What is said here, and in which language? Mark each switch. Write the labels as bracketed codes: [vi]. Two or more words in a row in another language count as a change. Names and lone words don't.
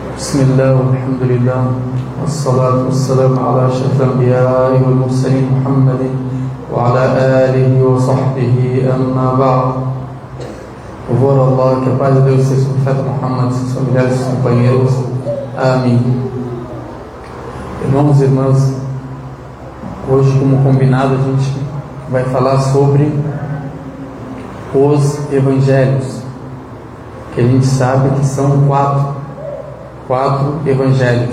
[ar] بسم الله والحمد لله والصلاة والسلام على أشرف الأنبياء والمرسلين محمد وعلى آله وصحبه أما بعد. [pt] Louvor a Allah, que a paz de Deus seja sobre o profeta Muhammad, seus familiares, seus companheiros. Amém. Irmãos e irmãs, hoje, como combinado, a gente vai falar sobre os evangelhos, que a gente sabe que são quatro evangelhos.